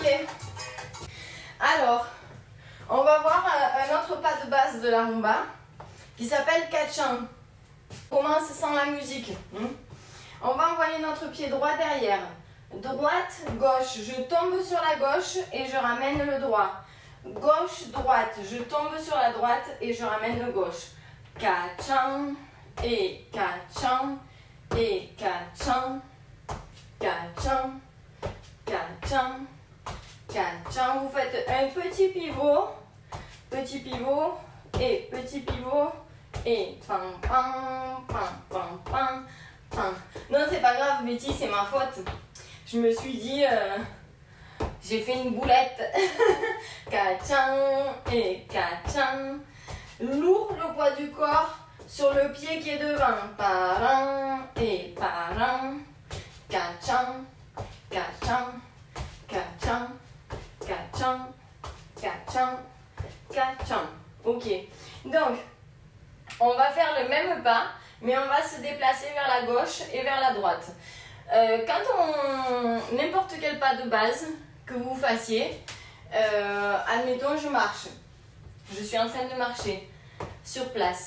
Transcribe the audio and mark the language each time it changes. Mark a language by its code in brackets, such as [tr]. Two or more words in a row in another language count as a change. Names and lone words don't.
[fr] Alors, on va voir un autre pas de base de la rumba qui s'appelle Kachan. On commence sans la musique. On va envoyer notre pied droit derrière. Droite, gauche, je tombe sur la gauche et je ramène le droit. Gauche, droite, je tombe sur la droite et je ramène le gauche. Kachan et kachan et kachan. Kachan, kachan, kachan. Vous faites un petit pivot et petit pivot et pam pam pam pam pam pam. Non, c'est pas grave, Betty, c'est ma faute. Je me suis dit, j'ai fait une boulette. Kachan et kachan. Lourd le poids du corps sur le pied qui est devant. Paran et paran. Kachan, kachan, kachan, kachan, kachan, kachan. Ok. Donc, on va faire le même pas, mais on va se déplacer vers la gauche et vers la droite. N'importe quel pas de base que vous fassiez, admettons je marche, je suis en train de marcher sur place.